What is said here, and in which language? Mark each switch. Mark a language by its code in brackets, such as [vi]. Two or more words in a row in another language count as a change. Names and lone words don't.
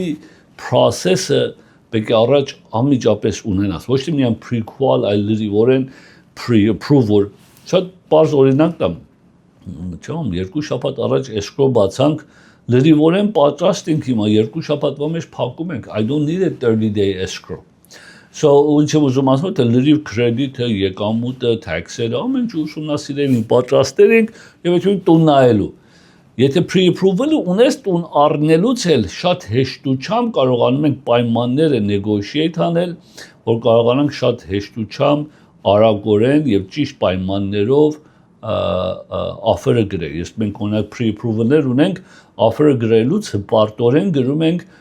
[hy] process-ը պետք է առաջ անմիջապես ունենաս, ոչ թե միայն pre-qual, այլ լրիվորեն pre-approval։ Շատ պարզ օրինակ տամ, չեմ, 2 շաբաթ առաջ escrow բացանք, լրիվորեն պատրաստ ենք հիմա, 2 շաբաթվա մեջ փակում ենք, [en] I don't need a 30-day escrow։ So [hy] ինչ եմ ուզում ասում, թե լրիվ կրեդիթը, եկամուտը, թաքսերը, ամեն ինչ ուսումնասիրել, պատրաստել ենք եւ այդպես տուն նայելու։ Եթե pre-approval-ը ունես տուն առնելուց էլ շատ հեշտությամբ կարողանում ենք պայմանները negotiate անել, որ կարողանանք շատ հեշտությամբ արագորեն եւ ճիշտ պայմաններով offer-ը գրել։ Ես մենք օրինակ pre-approval-ներ ունենք, offer-ը գրելուց հպարտորեն գրում ենք